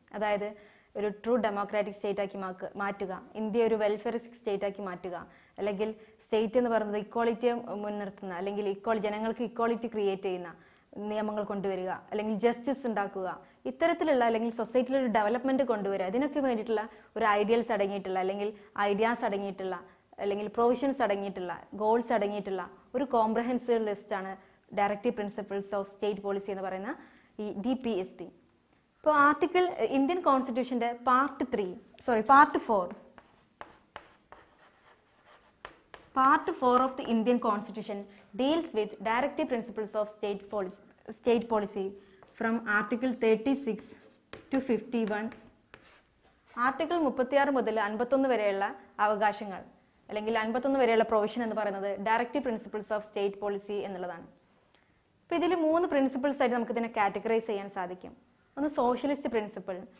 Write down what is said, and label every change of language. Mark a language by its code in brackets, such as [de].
[ml] അതായത് ഒരു true democratic state ആക്കി മാറ്റുക, ഇന്ത്യ ഒരു വെൽഫെയറിസ്റ്റിക് സ്റ്റേറ്റ് ആക്കി മാറ്റുക, അല്ലെങ്കിൽ സ്റ്റേറ്റ് എന്ന് പറയുന്നത് ഇക്വാളിറ്റിയെ മുൻനിർത്തുന്ന അല്ലെങ്കിൽ ജനങ്ങൾക്ക് ഇക്വാളിറ്റി ക്രിയേറ്റ് ചെയ്യുന്ന നിയമങ്ങൾ കൊണ്ടുവരിക, അല്ലെങ്കിൽ ജസ്റ്റിസ് ഉണ്ടാക്കുക, ഇത്തരത്തിലുള്ള അല്ലെങ്കിൽ സൊസൈറ്റിയിൽ ഒരു ഡെവലപ്മെന്റ് കൊണ്ടുവരിക, ഇതിനൊക്കെ വേണ്ടിയിട്ടുള്ള ഒരു ഐഡിയൽസ് അടങ്ങിയിട്ടുള്ള അല്ലെങ്കിൽ ഐഡിയാസ് അടങ്ങിയിട്ടുള്ള അല്ലെങ്കിൽ പ്രൊവിഷൻസ് അടങ്ങിയിട്ടുള്ള ഗോൾസ് അടങ്ങിയിട്ടുള്ള ഒരു കോംപ്രഹെൻസീവ് ലിസ്റ്റാണ് directive principles of state policy എന്ന് പറയുന്ന ഈ DPSP. ഇപ്പോൾ Indian കോൺസ്റ്റിറ്റ്യൂഷന്റെ part 4 [en] Part 4 of the Indian Constitution deals with directive principles of state policy from Article 36 to 51. [ml] Article 36 മുതൽ 51 വരെയുള്ള അവകാശങ്ങൾ അല്ലെങ്കിൽ 51 വരെയുള്ള പ്രൊവിഷൻ എന്ന് പറയുന്നത് directive principles of state policy എന്നുള്ളതാണ്. അപ്പോൾ ഇതിൽ 3 പ്രിൻസിപ്പിൾസ് ആയിട്ട് നമുക്ക് ഇതിനെ കാറ്റഗറൈസ് ചെയ്യാൻ സാധിക്കും. ഒന്ന് സോഷ്യലിസ്റ്റ് പ്രിൻസിപ്പിൾ.